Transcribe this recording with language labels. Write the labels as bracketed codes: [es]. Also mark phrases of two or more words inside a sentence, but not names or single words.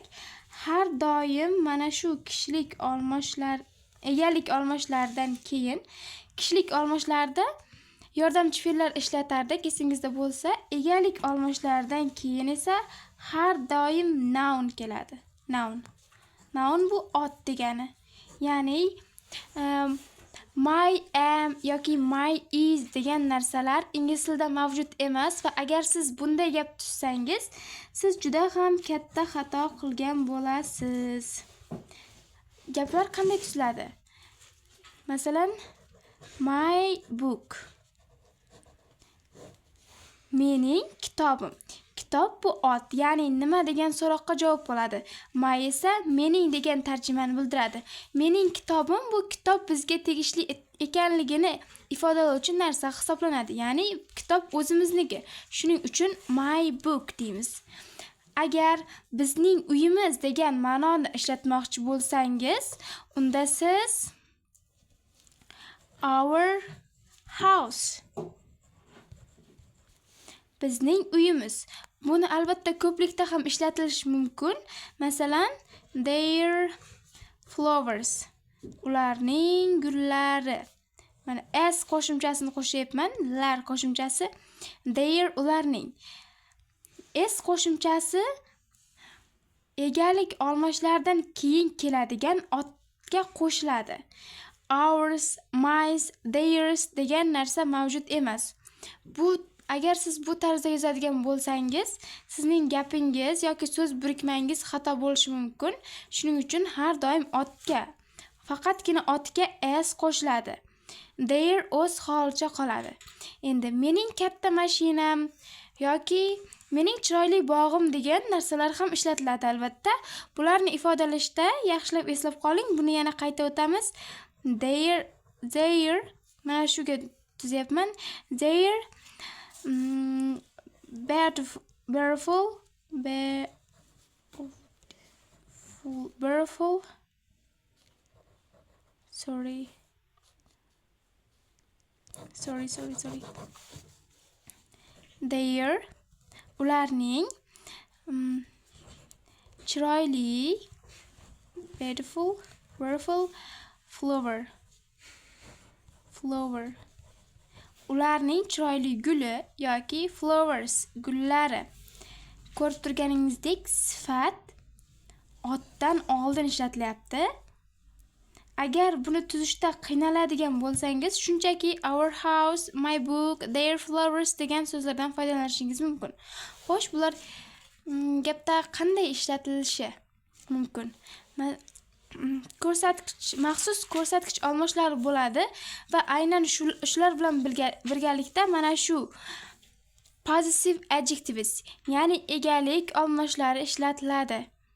[uz] Har doim mana shu kishilik almashlar, egalik almashlaridan keyin kishilik almashlarda yordamchi fe'llar ishlatardik, esingizda bo'lsa. Egalik almashlaridan keyin esa har doim [en] noun keladi. [uz] Noun bu ot degani. Ya'ni [en] my am [uz] yoki [en] my is [uz] degan narsalar ingliz tilida mavjud emas va agar siz bunday gap tuzsangiz, siz juda ham katta xato qilgan bo'lasiz. Gaplar qanday tuziladi? Masalan, [en] my book. [uz] Mening kitobim. Kitob bu ot, ya'ni nima degan so'roqqa javob bo'ladi. My esa mening degan tarjimani bildiradi. Mening kitobim bu kitob bizga tegishli ekanligini ifodalovchi narsa hisoblanadi. Ya'ni kitob o'zimizniki. Shuning uchun [en] my book [uz] deymiz. Agar bizning uyimiz degan ma'noni ishlatmoqchi bo'lsangiz, unda siz [en] our house. [uz] Bizning uyimiz. Buni albatta ko'plikda ham ishlatilishi mumkin. Masalan, [en] their flowers. [uz] Ularning gullari. Mana s qo'shimchasini qo'shyapman. Lar qo'shimchasi. Their ularning. S qo'shimchasi egalik almashlardan keyin keladigan otga qo'shiladi. [en] Ours, mine, theirs [uz] degan narsa mavjud emas. Agar siz bu tarzda yozadigan bo'lsangiz, sizning gapingiz yoki so'z birikmangiz xato bo'lishi mumkin. Shuning uchun har doim otga, faqatgina otga s qo'shiladi. Their o'z holicha qoladi. Endi mening katta mashinam yoki mening chiroyli bog'im degan narsalar ham ishlatiladi albatta. Bularni ifodalashda yaxshilab eslab qoling. Buni yana qayta o'tamiz. Their mana shuga tuzyapman. [en] Their beautiful sorry. [uz] Their ularning chiroyli [en] beautiful flower [uz] ularning chiroyli guli yoki flowers gullari. Ko'rib turganingizdek sifat otdan oldin ishlatilyapti. Agar buni tuzishda qiynaladigan bo'lsangiz, shunchaki [en] our house, my book, their flowers [uz] degan so'zlardan foydalanishingiz mumkin. Xo'sh, bular gapda qanday ishlatilishi mumkin? Maxsus ko'rsatkich almashlari bo'ladi va aynan shular bilan birgalikda mana shu [en] possessive adjectives, [uz] ya'ni egalik almashlari ishlatiladi.